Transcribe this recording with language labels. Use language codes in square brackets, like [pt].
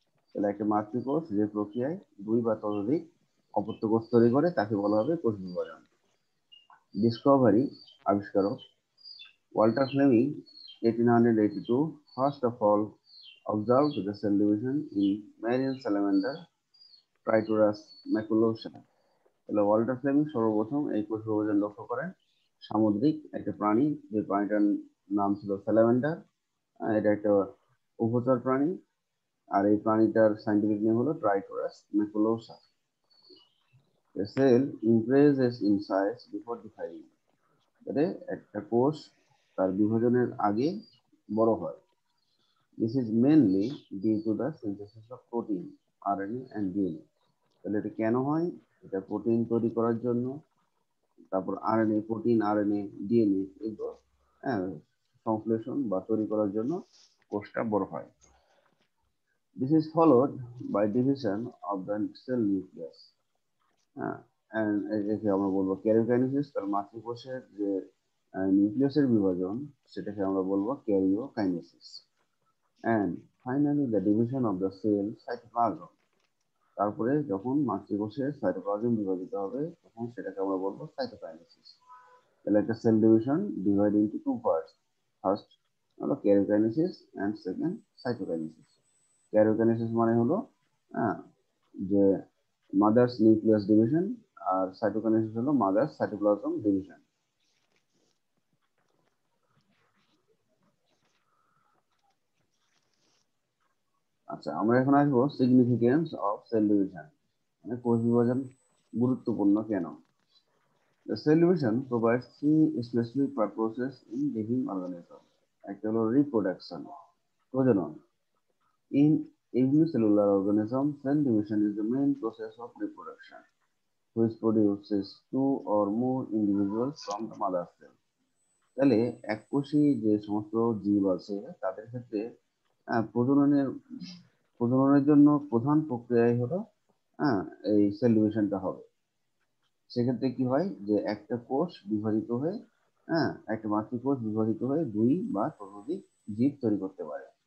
[bn] তাহলে একটা মাতৃকোষ যে প্রক্রিয়ায় দুই বা ততোধিক অপত্য কোষ তৈরি করে তাকে বলা হবে কোষ বিভাজন। ডিসকভারি, আবিষ্কারক [en] Walter Flemming 1882 first of all observed the cell division in marine salamander Triturus maculosa. [bn] তাহলে ওয়াল্টার ফ্লেমিং সর্বপ্রথম এই কোষ বিভাজন লক্ষ্য করেন সামুদ্রিক একটা প্রাণী, যে প্রাণীটার নাম ছিল স্যালামেন্ডার। এটা একটা উভচর প্রাণী, আর এই প্রাণীটার সাইন্টিফিক নেম হলো ট্রাইটোরাস ম্যাকুলোসা। [en] A cell increases in size before dividing. [bn] মানে একটা কোষ তার বিভাজনের আগে বড় হয়। [en] This is mainly due to the synthesis of protein, RNA and DNA. [bn] তাহলে এটা কেন হয়? এটা প্রোটিন তৈরি করার জন্য, তারপর আরএনএ, প্রোটিন, আরএনএ, ডিএনএ এগুলো হ্যাঁ সংশ্লেষণ বা তৈরি করার জন্য কোষটা বড় হয়। [en] This is followed by division of the cell nucleus. [bn] হ্যাঁ, and একে আমরা বলবো ক্যারিওকাইনেসিস। তার মাতৃকোষের যে নিউক্লিয়াসের বিভাজন সেটাকে আমরা বলবো karyokinesis. [en] And finally the division of the cell cytoplasm. [bn] তারপরে যখন মাতৃকোষের সাইটোপ্লাজম বিভাজিত হবে তখন সেটাকে আমরা বলবো সাইটোকাইনেসিস। তাহলে একটা [en] Cell division divide into two parts. [bn] First হলো karyokinesis and second cytokinesis. Karyokinesis মানে হলো যে মাদার্স নিউক্লিয়াস ডিভিশন, আর সাইটোকাইনেসিস হলো মাদার্স সাইটোপ্লাজম ডিভিশন। আচ্ছা, আমরা এখন আসবো [en] significance of cell division, [bn] মানে কোষ বিভাজন গুরুত্বপূর্ণ কেন। [en] The cell division provides three specific purposes in living organisms. [bn] একটা হলো reproduction, প্রজনন। [en] In unicellular organisms, cell division is the main process of reproduction, which produces two or more individuals from the mother cell. [bn] তাহলে এককোষী যে সমস্ত জীব আছে তাদের ক্ষেত্রে প্রজননের প্রজননের জন্য প্রধান প্রক্রিয়াই হলো এই সেল ডিভিশনটা হবে। সেক্ষেত্রে কি হয় যে একটা কোষ বিভাজিত হয়ে একটা মাতৃকোষ বিভাজিত হয়ে দুই বা ততোধিক জীব তৈরি করতে পারে।